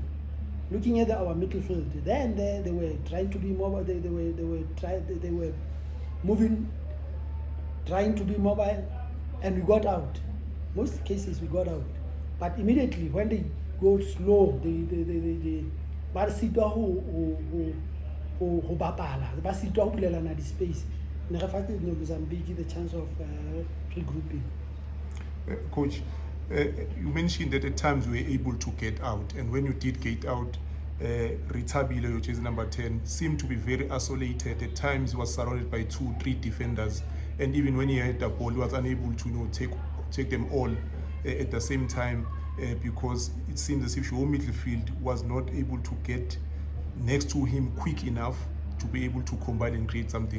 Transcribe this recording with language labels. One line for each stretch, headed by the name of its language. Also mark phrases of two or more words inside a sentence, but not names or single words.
English: Looking at our midfield, then they were trying to be mobile. They were moving, trying to be mobile, and we got out. Most cases we got out. But immediately when they go slow, they
Southern Sotho: sitwa ho bapala, ba sitwa ho bulelana di space. Ne re fatshe Mozambique
English: the chance of regrouping. Coach, you mentioned that at times you were able to get out, and when you did get out, Ritabile, which is number 10, seemed to be very isolated. At times he was surrounded by 2-3 defenders, and even when he had the ball, he was unable to take them all at the same time, because it seems as if your midfield was not able to get next to him quick enough to be able to combine and create something.